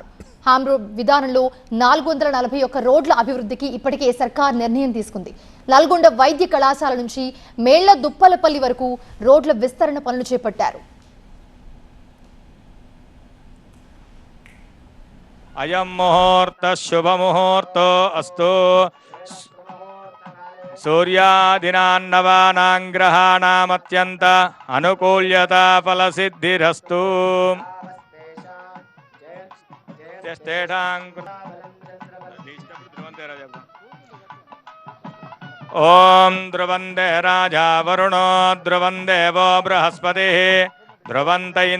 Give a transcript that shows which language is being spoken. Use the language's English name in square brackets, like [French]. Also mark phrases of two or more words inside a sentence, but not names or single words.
[English] HAM road [Telugu] విధానంలో 441 రోడ్ల అభివృద్ధికి ఇప్పటికే సర్కార్ నిర్ణయం తీసుకుంది. నల్గొండ వైద్య కళాశాల నుంచి మేళ్ల దుప్పలపల్లి వరకు రోడ్ల విస్తరణ పనులు చేపట్టారు. [Sanskrit] అయం ముహూర్త శుభముహూర్తో అస్తు सूर्यादीनां ग्रहाणामत्यन्त अनुकूल्यता फलसिद्धिरस्तु। ओम ध्रुवंदे राजा वरुणो ध्रुवं देवो बृहस्पतिः ध्रुवन्त